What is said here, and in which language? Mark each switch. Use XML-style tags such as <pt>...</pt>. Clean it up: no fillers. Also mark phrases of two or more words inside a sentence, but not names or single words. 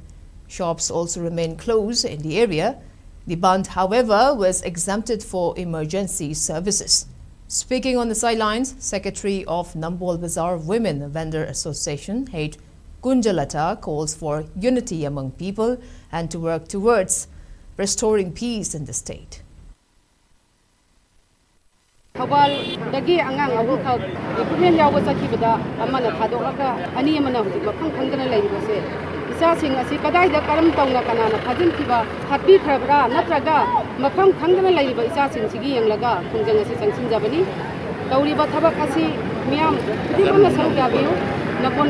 <en>Shops also remain closed in the area. The band, however, was exempted for emergency services. Speaking on the sidelines, Secretary of Nambol Bazaar Women Vendor Association, H. Kunjalata, calls for unity among people and to work towards restoring peace in the state.</en> <mni>Thoubal dagi angang abu kha ipmen yawa sakibada amana thadoka ani amana hudi maphang khangdana laiba se isa sing asi kadai da karam tawna kanana phajin kiba happy khabra natraga maphang khangdana laiba isa sing sigi yanglaga khungjang asi sangsin jabani tawriba thabak asi miyam dibana saru gabiu nakon</mni>